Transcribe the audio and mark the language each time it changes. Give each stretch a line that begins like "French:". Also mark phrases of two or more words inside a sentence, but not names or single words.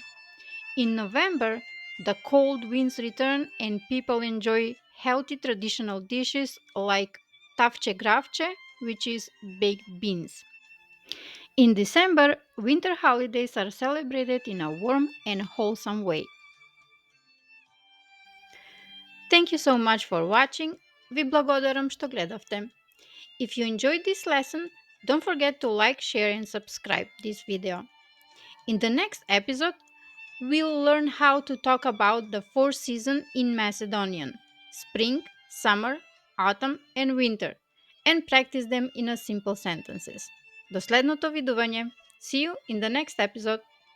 English: In November, the cold winds return and people enjoy healthy traditional dishes like tavče gravče, which is baked beans. In December, winter holidays are celebrated in a warm and wholesome way. Thank you so much for watching.
Macedonian: Ви благодарам што гледавте.
English: If you enjoyed this lesson, don't forget to like, share and subscribe this video. In the next episode, we'll learn how to talk about the four seasons in Macedonian: spring, summer, autumn and winter, and practice them in a simple sentences.
Macedonian: До следното видување.
English: See you in the next episode.